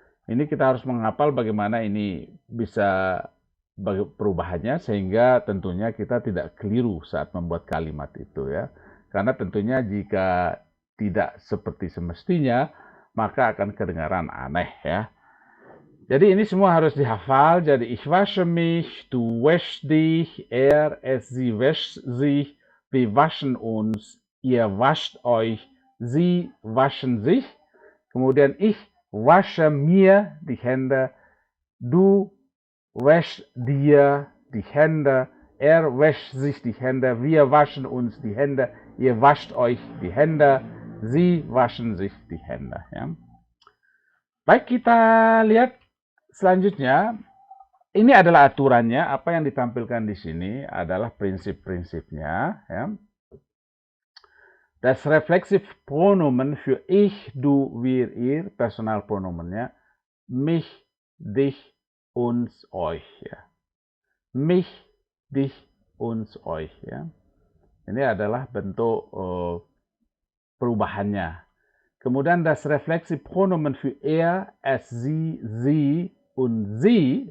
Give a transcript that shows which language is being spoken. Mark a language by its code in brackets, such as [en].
[id] Ini kita harus menghafal bagaimana ini bisa perubahannya sehingga tentunya kita tidak keliru saat membuat kalimat itu, ya. Karena tentunya jika tidak seperti semestinya maka akan kedengaran aneh, ya. Jadi ini semua harus dihafal. Jadi [de] ich wasche mich, du wäschst dich, sie wäscht sich, wir waschen uns, ihr wascht euch, sie waschen sich. [id] Kemudian [de] ich wasche mir die Hände, du wäschst dir die Hände, er wäscht sich die Hände, wir waschen uns die Hände, ihr wascht euch die Hände, sie waschen sich die Hände. [id] Ya. Baik, kita lihat selanjutnya. Ini adalah aturannya. Apa yang ditampilkan di sini adalah prinsip-prinsipnya. Ya. [de] Das Reflexivpronomen für ich, du, wir, ihr, Personalpronomennya mich, dich, uns, euch. Ya. Mich, dich, uns, euch. Ya. [id] Ini adalah bentuk perubahannya. [de] Kemudian das Reflexivpronomen für er, es, sie, und sie.